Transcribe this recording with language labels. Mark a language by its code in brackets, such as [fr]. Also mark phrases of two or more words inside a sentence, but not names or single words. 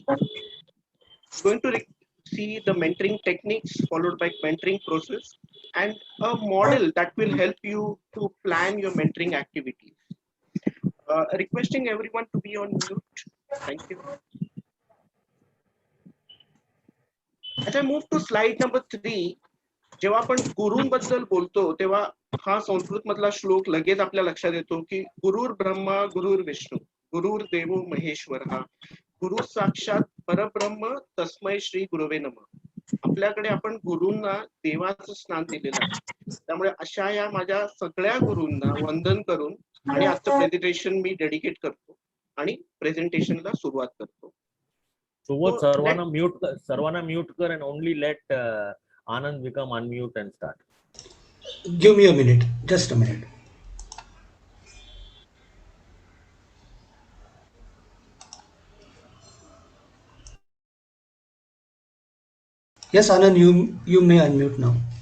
[en] We're going to see the mentoring techniques followed by mentoring process and a model that will help you to plan your mentoring activities. Requesting everyone to be on mute. Thank you. As I move to slide number 3, [mr] जेव्हा आपण गुरूंबद्दल बोलतो तेव्हा हा संस्कृत मधला श्लोक लगेच आपल्या लक्षात येतो की [sa] गुरुर ब्रह्मा गुरुर विष्णू गुरुर देवो महेश्वर हा गुरु साक्षात परब्रह्म तस्मै श्री गुरुवे नमः. [mr] आपल्याकडे आपण गुरूंना देवाचं स्नान दिलेलं आहे. त्यामुळे अशा या माझ्या सगळ्या गुरूंना वंदन करून आणि आजचं प्रेझेंटेशन मी डेडिकेट करतो आणि प्रेझेंटेशनला सुरुवात करतो. [en] So [mr] सर्वांना म्यूट कर [en] and only let Anand become unmute and start. Give me a minute, just a minute. Yes, Anand, you may unmute now.